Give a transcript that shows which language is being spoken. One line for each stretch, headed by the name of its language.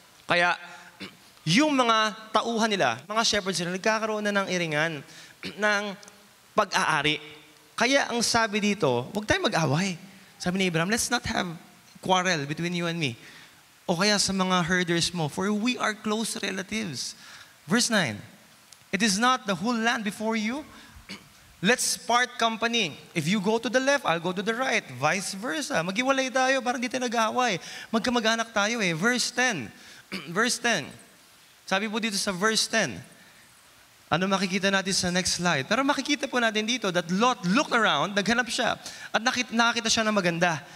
Filipino: Kaya, yung mga tauhan nila, mga shepherds nila, nagkakaroon na ng iringan, ng pag-aari. Kaya ang sabi dito, huwag tayong mag-away. Sabi ni Abraham,
English: let's not have quarrel between you and me.
Filipino: O kaya sa mga herders mo,
English: for we are close relatives. Verse 9, it is not the whole land before you. Let's part company. If you go to the left, I'll go to the right. Vice versa.
Filipino: Maghiwalay tayo, parang di tayo nag-aaway. Magkamag-anak tayo eh. Verse 10. Verse 10. Sabi po dito sa verse 10. Ano makikita natin sa next slide? Pero makikita po natin dito
English: that Lot looked around,
Filipino: naghanap siya, at nakita siya na maganda.